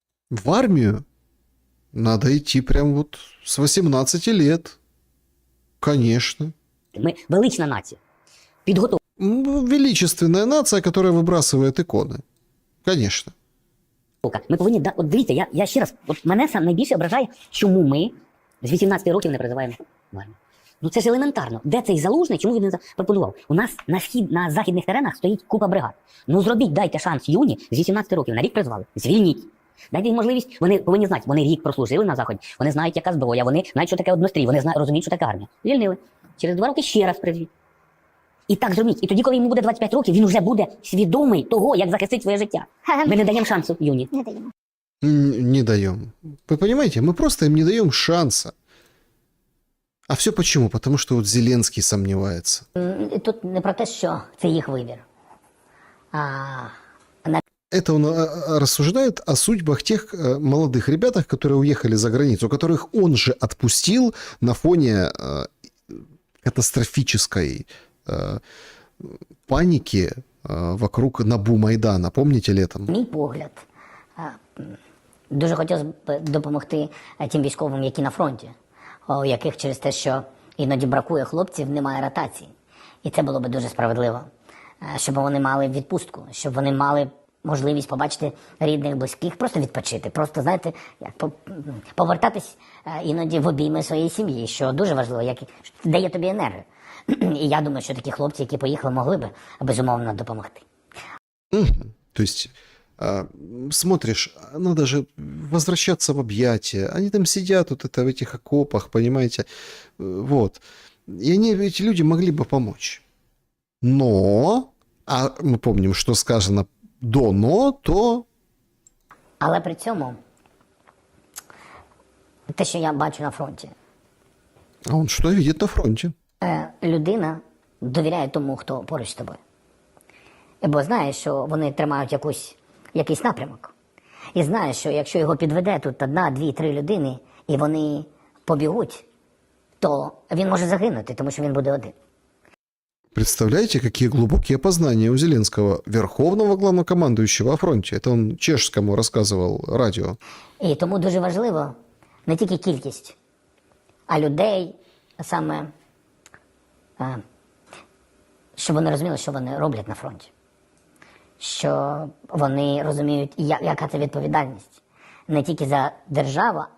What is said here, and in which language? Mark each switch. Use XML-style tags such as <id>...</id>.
<ru>В армию надо идти прям вот с 18 лет. Конечно.</ru> <uk>Ми велична нація. Підготовлена.</uk> <ru>Величественная нация, которая выбрасывает иконы. Конечно.</ru> <uk>Ми повинні, от дивіться, я ще раз, от мене сам найбільше ображає, чому ми з 18 років не призиваємо в армію. Ну це ж елементарно. Де цей Залужний, чому він не запропонував? У нас на західних теренах стоїть купа бригад. Ну зробіть, дайте шанс юні з 18 років, на рік призвали. Звільніть. Дайте їм можливість, вони повинні знати, вони рік прослужили на Заході, вони знають, яка зброя, вони знають, що таке однострій, вони розуміють, що таке армія. Звільнили. Через 2 роки ще раз призвіть. І так зробіть. І тоді, коли йому буде 25 років, він вже буде свідомий того, як захистить своє життя. Ми не даємо шансу юні. Не даємо.</uk> <ru>Не даем. Вы понимаете, мы просто им не даем шанса. А все почему? Потому что вот Зеленский сомневается.</ru> <uk>Тут не про те, що це їх вибір.</uk> <ru>Это он рассуждает о судьбах тех молодых ребятах, которые уехали за границу, которых он же отпустил на фоне катастрофической паники вокруг НАБУ Майдана. Помните летом?</ru> <uk>Мій погляд, дуже хотілося б допомогти тим військовим, які на фронті, у яких через те, що іноді бракує хлопців, немає ротації. І це було б дуже справедливо, щоб вони мали відпустку, щоб вони мали можливість побачити рідних, близьких, просто відпочити, просто, знаєте, як повертатись іноді в обійми своєї сім'ї, що дуже важливо, як дає тобі енергію. І я думаю, що такі хлопці, які поїхали, могли би, безумовно, допомогти.</uk> <ru>То есть, смотришь, надо же возвращаться в объятия. Они там сидят вот это в этих окопах, понимаете? Вот. И эти люди могли бы помочь. Но, а мы помним, что сказано до «но», то...</ru> <uk>Але при цьому, те, що я бачу на фронті.</uk> <ru>А он что видит на фронте?</ru> <uk>Людина довіряє тому, хто поруч з тобою. Бо знає, що вони тримають якийсь напрямок. І знає, що якщо його підведе тут 1, 2, 3 людини, і вони побігуть, то він може загинути, тому що він буде один.</uk> <ru>Представляете, какие глубокие познания у Зеленского, верховного главнокомандующего о фронте. Это он чешскому рассказывал радио.</ru> <uk>І тому дуже важливо не тільки кількість, а людей, саме, щоб вони розуміли, що вони роблять на фронті. Що вони розуміють, яка це відповідальність. Не тільки за державу,</uk>